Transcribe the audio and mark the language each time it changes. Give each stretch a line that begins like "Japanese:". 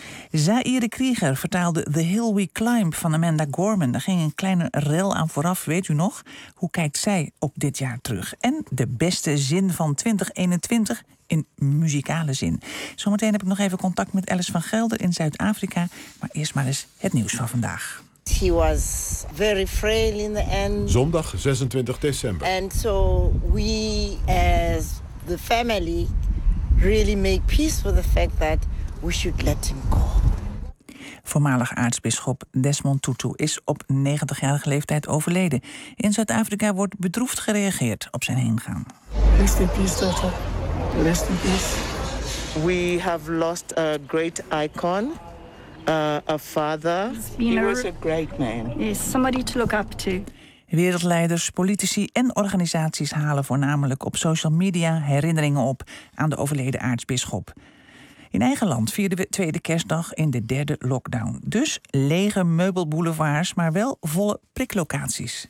Dutch: Zaire Krieger vertaalde The Hill We Climb van Amanda Gorman. Daar ging een kleine rel aan vooraf, weet u nog? Hoe kijkt zij op dit jaar terug? En de beste zin van 2021 in muzikale zin. Zometeen heb ik nog even contact met Alice van Gelder in Zuid-Afrika. Maar eerst maar eens het nieuws van vandaag.
English: He was very frail in the end.
Dutch: Zondag 26 december.
English: And so we as the family really make peace with the fact that we should let him go.
Dutch: Voormalig aartsbisschop Desmond Tutu is op 90-jarige leeftijd overleden. In Zuid-Afrika wordt bedroefd gereageerd op zijn heengaan.
English: Rest in peace, daughter. Rest in peace. We have lost a great icon. A father. He was a great man. Yes, somebody to look up to.
Dutch: Wereldleiders, politici en organisaties halen voornamelijk op social media herinneringen op aan de overleden aartsbisschop. In eigen land vierden we tweede kerstdag in de derde lockdown. Dus lege meubelboulevards, maar wel volle priklocaties.